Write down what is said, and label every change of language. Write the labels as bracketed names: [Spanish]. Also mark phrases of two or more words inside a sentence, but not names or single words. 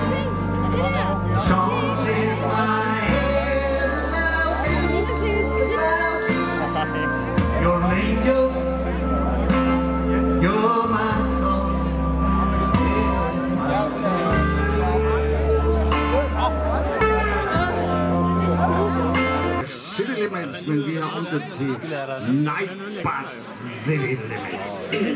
[English] The songs in my head about you. You're an angel. You're my song. You're my song. City Limits, [Danish] men vi har omdøbt til Night Bus City Limits.